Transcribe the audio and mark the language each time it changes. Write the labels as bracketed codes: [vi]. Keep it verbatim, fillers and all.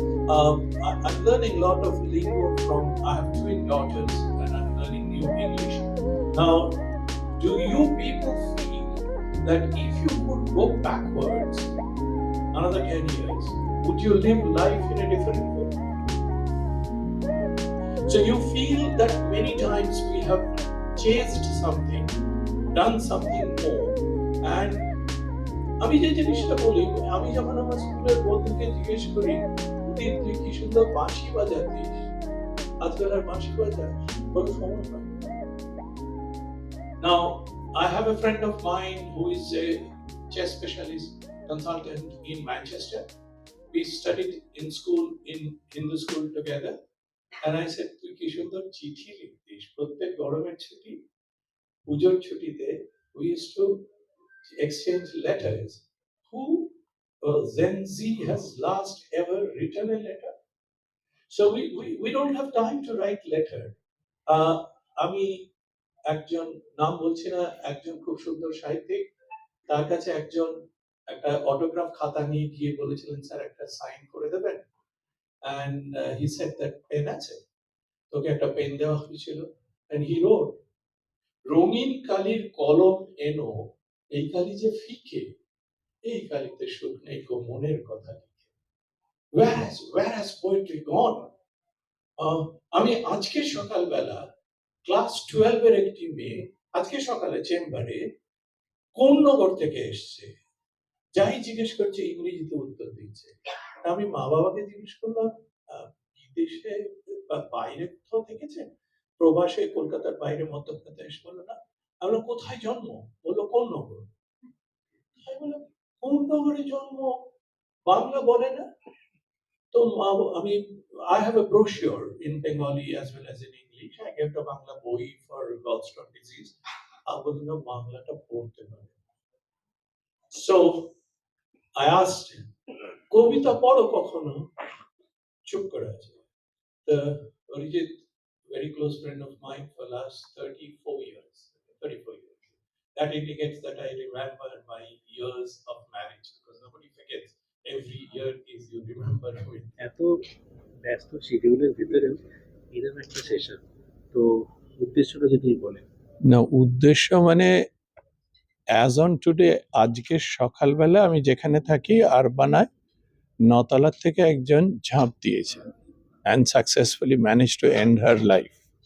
[en] Um, I, I'm learning a lot of lingo from, I have twin daughters and I'm learning new English. Now, do you people feel that if you could go backwards another ten years, would you live life in a different way? So you feel that many times we have chased something, done something more, and [bn] আমি যে জিনিসটা বলি, আমি যখন আমার স্কুলের বন্ধুকে জিজ্ঞেস করি, তুই কি সুন্দর বাঁশি বাজাতি, আজকাল আর বাঁশি বাজায় কোনো সমস্যা নেই। [en] Now, I have a friend of mine who is a chess specialist consultant in Manchester. We studied in school, in Hindu school together. And I said, [bn] তুই কি সুন্দর চিঠি লিখতিস, প্রত্যেক গরমের ছুটি, পুজোর ছুটিতে [en] we used to exchange letters. Who Uh, Gen Z has last ever written a letter. So we, we, we don't have time to write letter. [bn] Uh, আমি একজন নাম বলছি না, একজন খুব সুন্দর সাহিত্যিক, তার কাছে একজন একটা অটোগ্রাফ খাতা নিয়ে গিয়ে বলেছিলেন, স্যার একটা সাইন করে দেবেন, [en] and uh, he said that [bn] pen আছে, তোকে একটা পেন দেওয়া হয়েছিল, and he wrote, রঙিন কালির কলম এনো, এই কালি যে ফিকে, এই কালিতে সুখ নেই গো মনের কথা লিখে। [en] Whereas, whereas poetry gone. [bn] আমি আজকে সকালবেলা ক্লাস টুয়েলভ এর একটি মেয়ে আজকে সকালে চেম্বারে কোন নগর থেকে এসছে, যাই জিজ্ঞেস করছে ইংরেজিতে উত্তর দিচ্ছে। আমি মা বাবাকে জিজ্ঞেস করলাম, বিদেশে বা বাইরে কোথাও থেকেছে, প্রবাসে কলকাতার বাইরে মধ্যপ্রদেশ এসে, বললো না। আমরা কোথায় জন্ম? বললো কোন নগর। আমি বললাম কোন নগরে জন্ম, বাংলা বলে না তো। [en] আমি I have a brochure in Bengali as well as in English. I gave the Bangla বই for gallstone disease. [bn] I বললাম না বাংলাটা পড়তে পারে। [en] So I asked him, [bn] কবিতা পড়ো কখনো? চুপ করে আছে। [en] The Arijit, very close friend of mine for last thirty-four years. thirty-four years. That indicates that I remember my years of marriage, because nobody forgets. Every year is you remember it. [bn] এত ব্যস্ত শিডিউলের ভিতরেও এরকম একটা session, তো উদ্দেশ্যটা যদি বলেন। না, উদ্দেশ্য মানে [en] as on today [bn] আজকে সকালবেলা আমি যেখানে থাকি আরবানায় নতলা থেকে একজন ঝাঁপ দিয়েছে [en] and successfully managed to end her life.